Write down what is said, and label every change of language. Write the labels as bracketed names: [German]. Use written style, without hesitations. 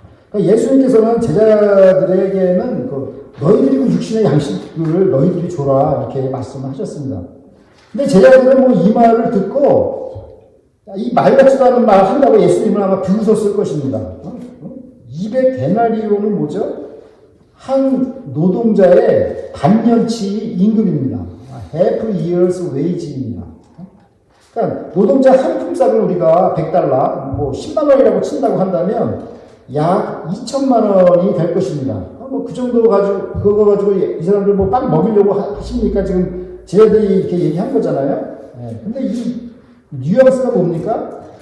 [Korean] 그러니까 예수님께서는 제자들에게는 너희들이 그 육신의 양식을 너희들이 줘라 이렇게 말씀하셨습니다. 근데 제자들은 이 말을 듣고 이 말 같지도 않은 말 한다고 예수님을 아마 비웃었을 것입니다. 200데나리온은 뭐죠? 한 노동자의 반년치 임금입니다. [English] half year's wage입니다. [Korean] 그러니까 노동자 한 품삯을 우리가 100달러, 10만 원이라고 친다고 한다면 약 2천만 원이 될 것입니다. 그 정도 가지고, 그거 가지고 이 사람들 빵 먹이려고 하십니까? 지금 제자들이 이렇게 얘기한 거잖아요. 근데 이 뉘앙스가 뭡니까?